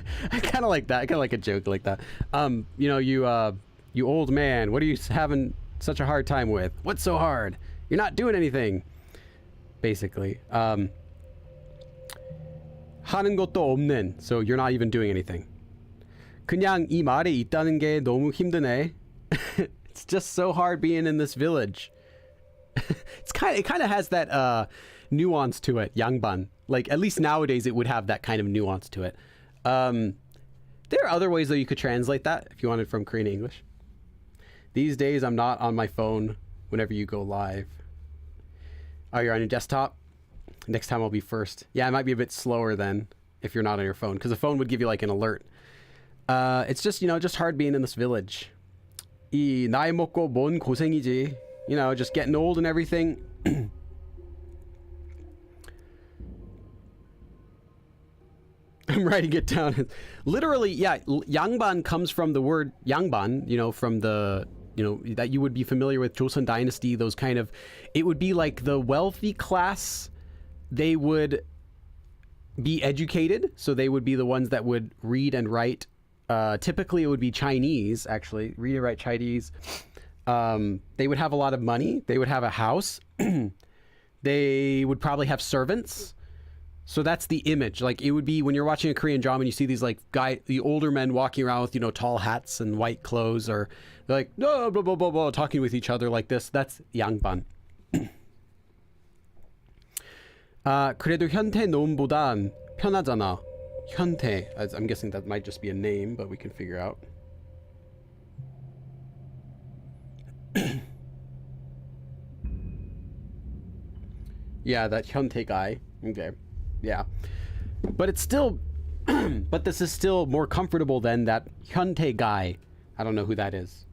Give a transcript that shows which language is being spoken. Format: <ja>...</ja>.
<en>I kind of like that. I kind of like a joke like that. You old man. What are you having such a hard time with? What's so hard? You're not doing anything.</en> <ko>Basically. 하는 것도 없는.</ko> <en>So you're not even doing anything.</en> <ko>그냥 이 말에 있다는 게 너무 힘드네.</ko> <en>It's just so hard being in this village. It kind of has that nuance to it.</en> <ko>양반.</ko> <en>Like, at least nowadays it would have that kind of nuance to it. There are other ways though you could translate that if you wanted from Korean to English. These days I'm not on my phone whenever you go live. Oh, you're on your desktop? Next time I'll be first. Yeah, it might be a bit slower then if you're not on your phone, because the phone would give you like an alert. It's just, just hard being in this village.</en> <ko>이 나이 먹고 뭔 고생이지.</ko> <en>Just getting old and everything. I'm writing it down. Literally, yeah, 양반 comes from the word 양반, from the, that you would be familiar with Joseon Dynasty, those kind of, it would be like the wealthy class. They would be educated, so they would be the ones that would read and write. Typically it would be Chinese, actually, read and write Chinese. They would have a lot of money. They would have a house. They would probably have servants. So that's the image. Like, it would be when you're watching a Korean drama and you see these the older men walking around with, tall hats and white clothes, or they're like, no, blah, blah, blah, blah, talking with each other like this. That's 양반.</en> <ko>그래도 현태 놈보단 편하잖아. 현태.</ko> <en>I'm guessing that might just be a name, but we can figure out. Yeah, that 현태 guy. Okay. Yeah. But it's still but this is still more comfortable than that 현태 guy. I don't know who that is.</en>